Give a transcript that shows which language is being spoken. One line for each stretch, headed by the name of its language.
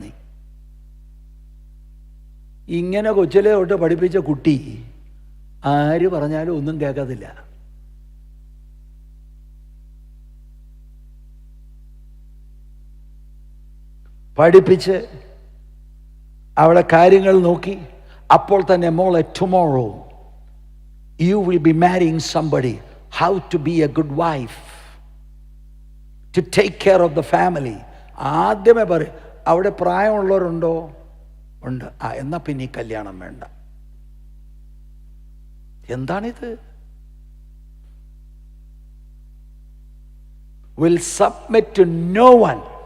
Malayalam: നീ ഇങ്ങനെ കൊച്ചിലെ തൊട്ട് പഠിപ്പിച്ച കുട്ടി ആര് പറഞ്ഞാലും ഒന്നും കേൾക്കത്തില്ല. പഠിപ്പിച്ച് അവിടെ കാര്യങ്ങൾ നോക്കി അപ്പോൾ തന്നെ, മോളെ, tomorrow
English: you will be marrying somebody, how to be a good wife, to take care of the family.
Malayalam: ആദ്യമേ പറയും, അവിടെ പ്രായമുള്ളവരുണ്ടോ? ഉണ്ട്. എന്നാ പിന്നെ ഈ കല്യാണം വേണ്ട. എന്താണിത്?
English: will submit to no one.